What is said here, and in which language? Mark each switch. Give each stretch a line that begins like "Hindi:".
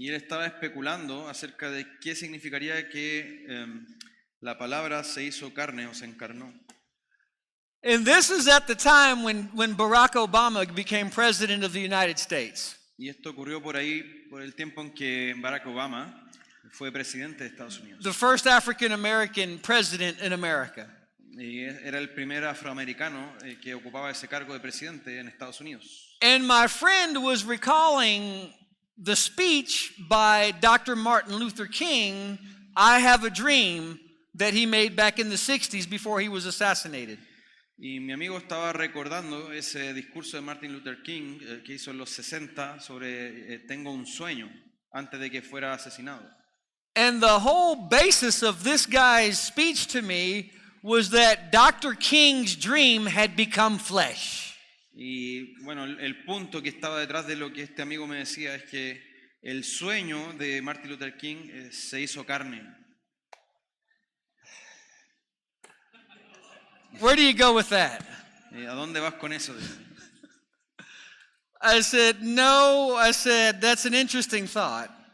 Spanish: Y él estaba especulando acerca de qué significaría que la palabra se hizo carne o se encarnó.
English: And this is at the time when Barack Obama became president of the United States.
Spanish: Y esto ocurrió por el tiempo en que Barack Obama fue presidente de Estados Unidos.
English: The first African American president in America.
Spanish: Y era el primer afroamericano que ocupaba ese cargo de presidente en Estados Unidos.
English: And my friend was recalling the speech by Dr. Martin Luther King, I Have a Dream, that he made back in the 60s before he was assassinated.
Spanish: Y mi amigo estaba recordando ese discurso de Martin Luther King que hizo en los 60 sobre Tengo un sueño, antes de que fuera asesinado.
English: And the whole basis of this guy's speech to me was that Dr. King's dream had become flesh.
Spanish: Y el punto que estaba detrás de lo que este amigo me decía es que el sueño de Martin Luther King se hizo carne.
English: Where do you go with that?
Spanish: ¿A dónde vas con eso?
English: I said, that's an interesting thought.